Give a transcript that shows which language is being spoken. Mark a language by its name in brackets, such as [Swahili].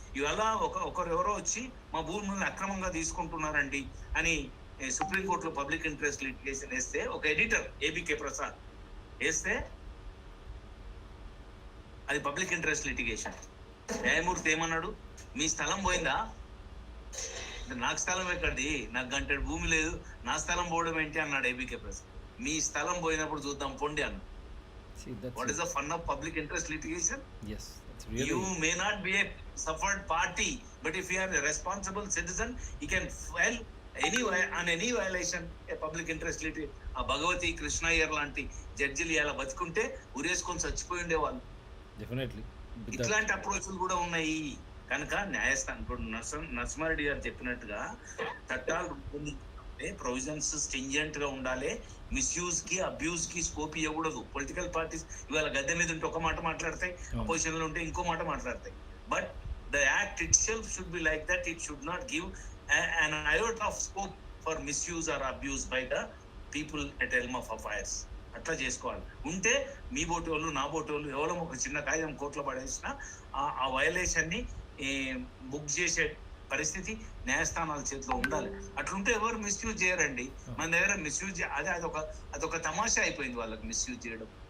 [Telugu] ఇవాళ ఒకరెవరో వచ్చి మా భూములను అక్రమంగా తీసుకుంటున్నారండి అని సుప్రీంకోర్టులో పబ్లిక్ ఇంట్రెస్ట్ లిటిగేషన్ వేస్తే, ఒక ఎడిటర్ ఏబికే ప్రసాద్ వేస్తే అది పబ్లిక్ ఇంట్రెస్ట్ లిటిగేషన్. న్యాయమూర్తి ఏమన్నాడు, మీ స్థలం పోయిందా, నాకు స్థలం ఎక్కడి, నాకు గంటెడు భూమి లేదు, నా స్థలం పోవడం ఏంటి అన్నాడు ఏబీకే ప్రసాద్. మీ స్థలం పోయినప్పుడు చూద్దాం పొండి అన్న. [English] See, that's what it. Is the fun of public interest litigation? Yes, that's really. You may not be a suffered party, but if you are a responsible citizen, you can file on any violation a public interest litigation. [Telugu] ఆ భగవతి కృష్ణ అయ్యర్ లాంటి జడ్జిలు ఇలా బతుకుంటే ఉరేసుకొని చచ్చిపోయి ఉండేవాళ్ళు. [English] Definitely. With that- [Telugu] ఇట్లాంటి అప్రోచ్లు కూడా ఉన్నాయి కనుక న్యాయస్థానం ఇప్పుడు నరసింహారెడ్డి గారు చెప్పినట్టుగా చట్టాలు రూపొందించాలంటే ప్రొవిజన్స్ స్టింజెంట్ గా ఉండాలి. మిస్యూజ్ కి అబ్యూజ్ కి స్కోప్ ఇవ్వకూడదు. పొలిటికల్ పార్టీస్ ఇవాళ గద్దె మీద ఉంటే ఒక మాట మాట్లాడతాయి, అపోజిషన్ లో ఉంటే ఇంకో మాట మాట్లాడతాయి. [English] But the act itself should be like that. It should not give an iota of scope for misuse or abuse by the people at helm of affairs. [Telugu] అట్లా చేసుకోవాలి. ఉంటే మీ బోటి వాళ్ళు నా బోటి వాళ్ళు ఎవరో ఒక చిన్న కాగితం కోర్టులో పడేసిన ఆ వయలేషన్ ని బుక్ చేసే పరిస్థితి న్యాయస్థానాల చేతిలో ఉండాలి. అట్లుంటే ఎవరు మిస్యూజ్ చేయరండి. మన దగ్గర మిస్యూజ్ అదొక తమాషా అయిపోయింది వాళ్ళకి మిస్యూజ్ చేయడం.